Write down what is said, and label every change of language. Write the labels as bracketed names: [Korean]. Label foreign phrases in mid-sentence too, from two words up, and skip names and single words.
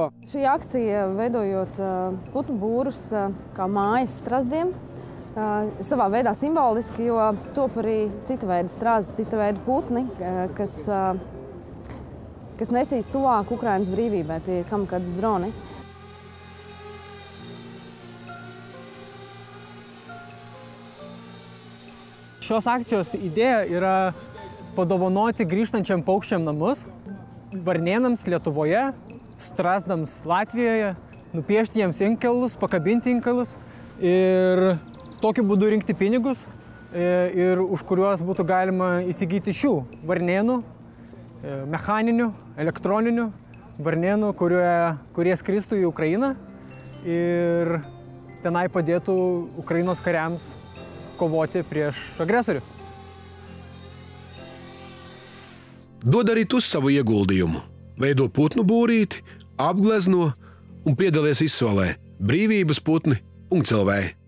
[Latvian] Šī akcija, veidojot putnu būrus kā mājas strazdiem, savā veidā simboliski, jo top arī cita veida strazdi, cita veida putni, kas nesīs tuvāk Ukrainas brīvībai, tie ir kamikadzes droni. [Lithuanian] Šios akcijos idėja yra padovanoti grįžtančiam paukščiam namus, varnėnams Lietuvoje, strazdams Latvijoje, nupiešti jiems inkilus, pakabinti inkilus ir tokiu būdu rinkti pinigus, ir už kuriuos būtų galima įsigyti šių varnėnų, mechaninių, elektroninių varnėnų, kurie skristų į Ukrainą ir tenai padėtų Ukrainos kariams kovoti prieš agresorių. [Latvian] Dod arī tu savu ieguldījumu. Veido putnu būrīti, apglezno un piedalies izsolē brīvības putni.lv.